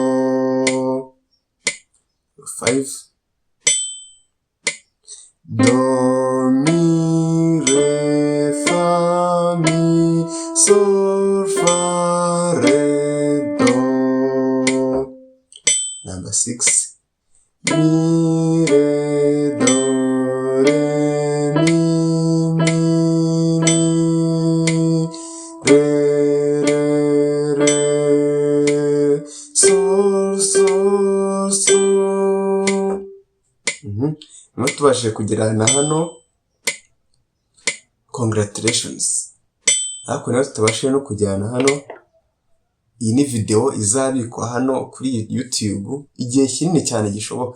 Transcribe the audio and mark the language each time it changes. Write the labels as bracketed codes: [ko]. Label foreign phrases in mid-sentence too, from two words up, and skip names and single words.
[rw] 5 do mi re fa mi sol fa re do. Number 6 mi re do re mi re re re sol sol sol. Niba tubashije kugera na hano, congratulations. Ariko niba tutabashije no kujyana hano, iyi ni video izabikwa hano kuri YouTube igihe kinini cyane gishoboka.